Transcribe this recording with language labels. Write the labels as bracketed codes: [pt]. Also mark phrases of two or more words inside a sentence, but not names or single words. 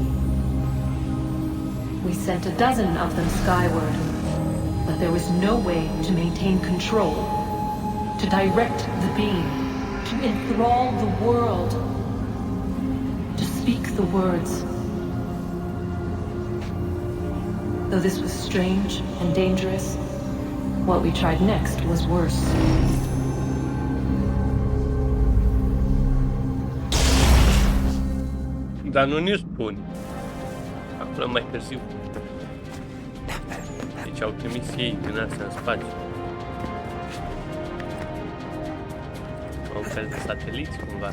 [en] We sent a dozen of them skyward, but there was no way to maintain control, to direct the beam, to enthrall the world, to speak the words. Though this was strange and dangerous, what we tried next was worse. [ro] Dar nu ne spun. Aflăm mai târziu. Deci au trimis ei din astea în spațiu. Un fel de sateliți, cumva.